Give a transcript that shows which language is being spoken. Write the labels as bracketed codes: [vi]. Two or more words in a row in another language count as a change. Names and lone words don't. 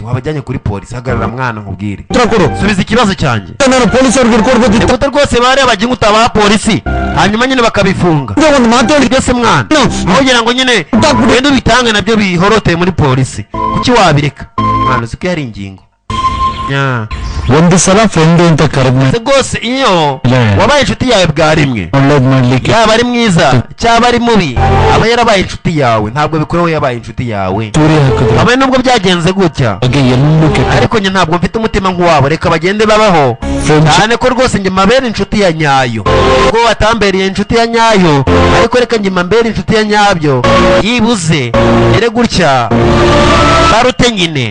[rw] Wabajyanye kuri polisi, hagarara mwana nkubwire subiza ikibazo cyanjye. Nikuta rwose bari abaginga utabaha polisi hanyuma nyine bakabifunga byose mwana aho kugira ngo nyine wenda ubitange nabyo bihoroteye muri polisi. Kuki wabireka mwana? Uzi ko yari ingingo [kn] ಒಂದು ಸಲ ಫ್ರೆಂಡ್ ಅಂತ ಕರೆದ್ಮೇಲೆ [rw] rwose iyo wabaye inshuti yawe bwa rimwe yaba ari mwiza cyaba ari mubi aba yarabaye inshuti yawe, ntabwo bikureho yabaye inshuti yawe aba nubwo byagenze gutya ariko njye ntabwo mfite umutima nk'uwabo. Reka bagende babaho cyane ko rwose njye mabera inshuti ya nyayo ubwo watambereye inshuti ya nyayo ariko reka njye mambera inshuti ya nyabyo yibuze ere gutya barute nyine.